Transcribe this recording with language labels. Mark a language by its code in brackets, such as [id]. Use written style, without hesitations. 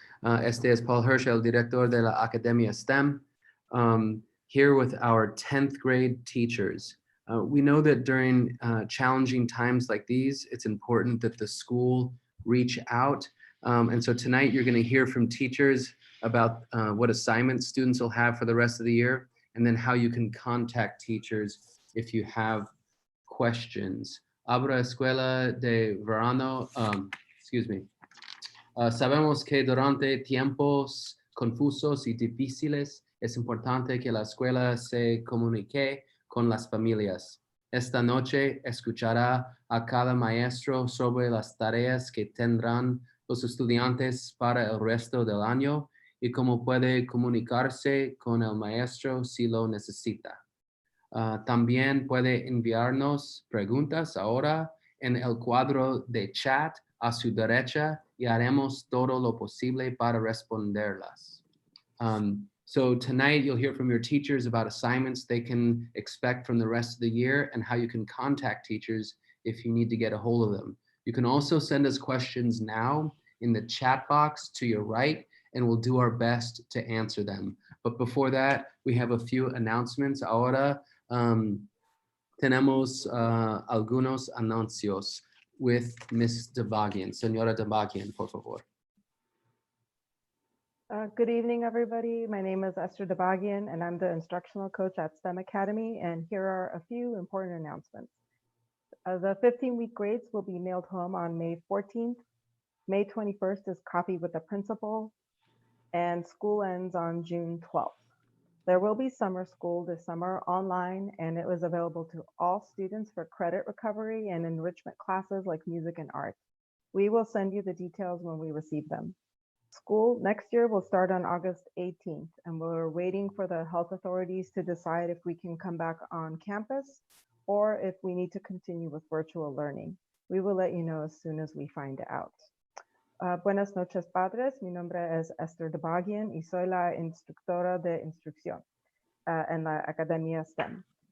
[es] Este es Paul Hirsch, el director de la Academia STEM. [en] Here with our 10th grade teachers. We know that during challenging times like these, it's important that the school reach out. And so tonight you're going to hear from teachers about what assignments students will have for the rest of the year, and then how you can contact teachers if you have questions. [es] Abra Escuela de Verano, [en] excuse me. [es] Sabemos que durante tiempos confusos y difíciles, es importante que la escuela se comunique con las familias. Esta noche escuchará a cada maestro sobre las tareas que tendrán los estudiantes para el resto del año y cómo puede comunicarse con el maestro si lo necesita. También puede enviarnos preguntas ahora en el cuadro de chat a su derecha y haremos todo lo posible para responderlas. [en] So tonight you'll hear from your teachers about assignments they can expect from the rest of the year and how you can contact teachers if you need to get a hold of them. You can also send us questions now in the chat box to your right, and we'll do our best to answer them. But before that, we have a few announcements. [es] Ahora tenemos algunos anuncios [en] with Ms. Debagian. [es] Señora Debagian, por favor. [en] Good evening, everybody. My name is Esther Debagian, and I'm the instructional coach at STEM Academy. And here are a few important announcements. The 15-week grades will be mailed home on May 14th. May 21st is copied with the principal, and school ends on June 12th. There will be summer school this summer online, and it was available to all students for credit recovery and enrichment classes like music and art. We will send you the details when we receive them. School next year will start on August 18th, and we're waiting for the health authorities to decide if we can come back on campus or if we need to continue with virtual learning. We will let you know as soon as we find out. [es] Buenas noches, padres. Mi nombre es Esther Debagian y soy la instructora de instrucción en la Academia STEM.